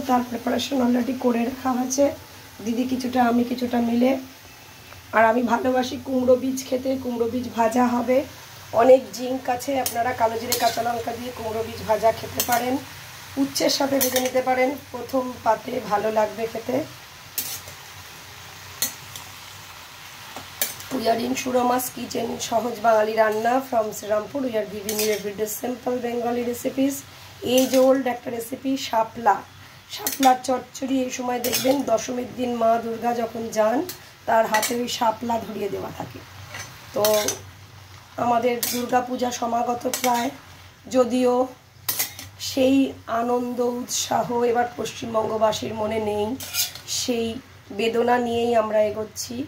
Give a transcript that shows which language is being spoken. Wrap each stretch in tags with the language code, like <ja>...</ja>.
<bn>তার preparation already করে রাখা আছে, দিদি কিছুটা আমি কিছুটা মিলে। আর আমি ভালোবাসি কুমড়ো বীজ খেতে, কুমড়ো বীজ ভাজা হবে। অনেক জিঙ্ক আছে, আপনারা কালো জিরে কাঁচা লঙ্কা দিয়ে কুমড়ো বীজ ভাজা খেতে পারেন, উচ্ছের সাথে ভেজে নিতে পারেন, প্রথম পাতে ভালো লাগবে খেতে।</bn> <en>We are in Shuroma's Kitchen,</en> <bn>সহজ বাঙালি রান্না</bn> <en>from Sriরামপুর. We are giving you everyday simple Bengali recipes. Age old</en> <bn>একটা রেসিপি, শাপলার চচ্চড়ি। এই সময় দেখবেন দশমীর দিন মা দুর্গা যখন যান, তার হাতে ওই শাপলা ধরিয়ে দেওয়া থাকে। তো আমাদের দুর্গা পূজা সমাগত প্রায়, যদিও সেই আনন্দ উৎসাহ এবার পশ্চিমবঙ্গবাসীর মনে নেই, সেই বেদনা নিয়েই আমরা এগোচ্ছি।</bn>